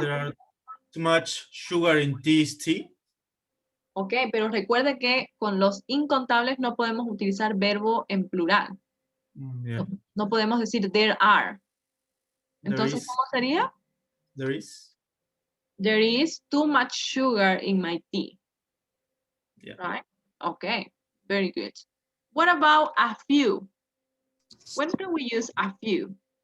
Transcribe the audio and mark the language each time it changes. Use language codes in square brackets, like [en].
[en] There are too much sugar in this tea. [es] Ok, pero recuerde que con los incontables no podemos utilizar verbo en plural. [en] Yeah. [es] No podemos decir [en] there are. There [es] Entonces, [en] is. [es] ¿cómo sería? [en] There is. There is too much sugar in my tea. Yeah. Right? Okay, very good. What about a few? When can we use a few?